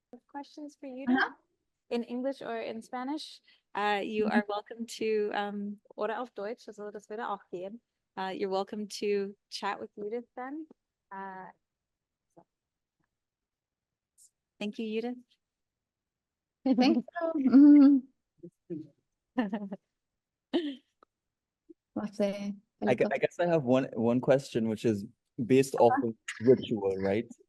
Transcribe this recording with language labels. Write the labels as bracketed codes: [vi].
[en] Questions for you in English or in Spanish? You are welcome to, [de] oder auf Deutsch, also das würde auch gehen. [en] You're welcome to chat with Judith then. Thank you, Judith. Thank you. I guess I have one question, which is based off of ritual, right?